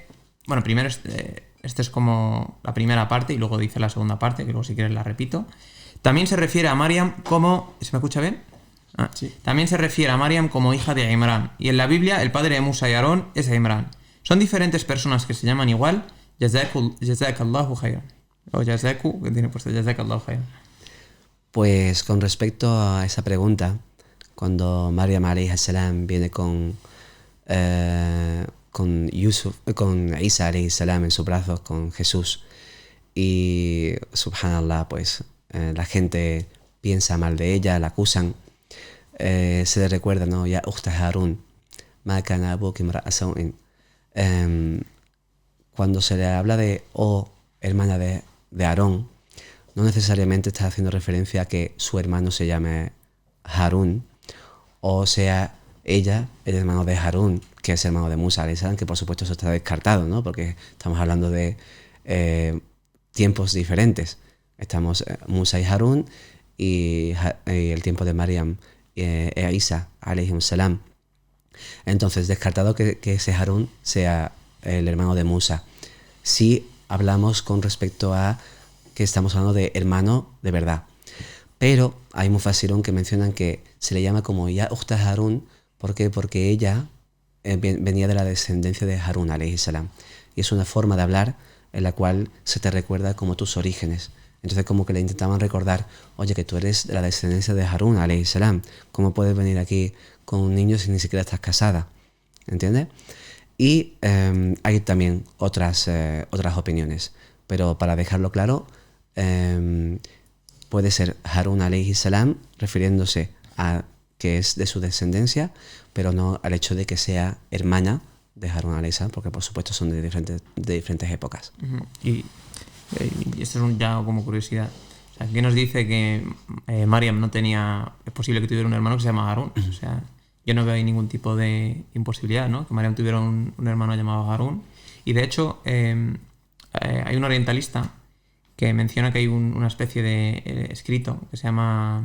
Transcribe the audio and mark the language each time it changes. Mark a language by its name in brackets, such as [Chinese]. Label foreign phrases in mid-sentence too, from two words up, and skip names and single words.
[Spanish] Bueno, primero este es como la primera parte y luego dice la segunda parte, que luego si quieres la repito. También se refiere a Mariam como... ¿Se me escucha bien? Sí. También se refiere a Mariam como hija de Imrán. Y en la Biblia el padre de Musa y Aarón es Imrán. Son diferentes personas que se llaman igual. [Arabic] جزاك الله خيرا. [Spanish] O Jazaku, que tiene puesto [Arabic] جزاك الله خيرا. [Spanish] Pues con respecto a esa pregunta, cuando Maryam [Arabic] عليه السلام [Spanish] viene con Isa [Arabic] عليه السلام [Spanish] en sus brazos, con Jesús, y subhanallah, pues la gente piensa mal de ella, la acusan, se le recuerda, ¿no? [Arabic] يا أخت هارون ما كان أبوك امرأ سوء. [Spanish] Cuando se le habla de hermana de Aarón, no necesariamente está haciendo referencia a que su hermano se llame Harún o sea ella, el hermano de Harún, que es hermano de Musa, que por supuesto eso está descartado, ¿no? Porque estamos hablando de tiempos diferentes. Estamos Musa y Harún y el tiempo de Maryam e Isa, [Arabic] عليهم السلام. [Spanish] Entonces, descartado que ese Harún sea el hermano de Musa. Sí hablamos con respecto a que estamos hablando de hermano de verdad. Pero hay mufassirun que mencionan que se le llama como [Arabic] يا أخت هارون. [Spanish] ¿Por qué? Porque ella venía de la descendencia de Harún, [Arabic] عليه السلام. [Spanish] Y es una forma de hablar en la cual se te recuerda como tus orígenes. Entonces como que le intentaban recordar, oye, que tú eres de la descendencia de Harún, [Arabic] عليه السلام. [Spanish] ¿Cómo puedes venir aquí con un niño si ni siquiera estás casada? ¿Entiendes? Y hay también otras opiniones. Pero para dejarlo claro, puede ser Harún [Arabic] عليه السلام [Spanish] refiriéndose a que es de su descendencia, pero no al hecho de que sea hermana de Harún [Arabic] عليه السلام, [Spanish] porque por supuesto son de diferentes épocas. Y esto es ya como curiosidad. O sea, aquí nos dice que Maryam no tenía... Es posible que tuviera un hermano que se llama Harún. O sea, yo no veo ahí ningún tipo de imposibilidad, ¿no? Que Maryam tuviera un hermano llamado Harún. Y de hecho, hay un orientalista que menciona que hay una especie de escrito que se llama...